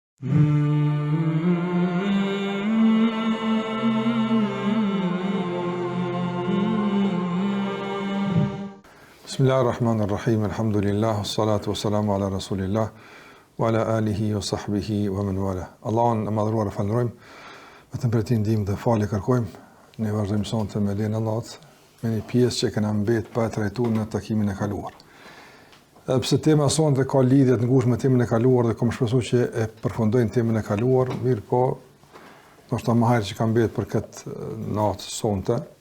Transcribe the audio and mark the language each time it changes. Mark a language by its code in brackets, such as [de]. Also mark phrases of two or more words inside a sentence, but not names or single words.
[ar] بسم الله الرحمن الرحيم، الحمد لله، الصلاة والسلام على رسول الله، وعلى آله وصحبه ومن والاه. [sq] Allahun e madhruar e falërojmë, vetëm për ti ndihmë dhe falje kërkojmë. Ne vazhdojmë sonte me lejen e Allahut, me një pjesë që kena mbet pa e trajtuar në takimin e kaluar. Pse tema sonte ka lidhje të ngushtë me temën e kaluar dhe kam shpresuar që e përfundojnë temën e kaluar, mirë po, ndoshta më herë që kam mbet për këtë natë sonte.